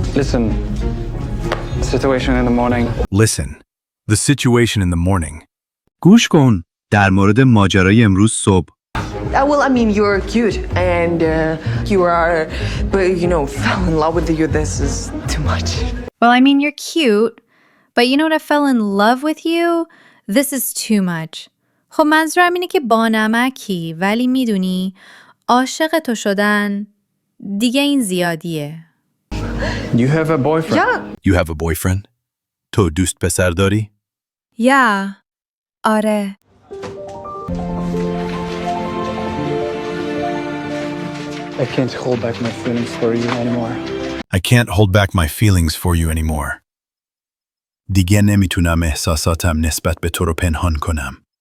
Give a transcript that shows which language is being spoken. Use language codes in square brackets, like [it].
[en] Listen, situation in the morning. Listen. The situation in the morning. [fa] گوش کن در مورد ماجرای امروز صبح. [en] Well, I mean, you're cute and you are, but you know, fell in love with you. This is too much. Well, I mean, you're cute, but you know what? I fell in love with you. This is too much. [fa] خب منظورم اینه که بانمکی ولی میدونی عاشق تو شدن دیگه این زیادیه. [en] You have a boyfriend? Yeah. You have a boyfriend? [fa] تو دوست پسر داری؟ [en] Yeah. [fa] آره. [en] I can't hold back my feelings for you anymore. I can't hold back my feelings for you anymore. [fa] دیگه نمیتونم احساساتم نسبت به تو رو پنهان کنم.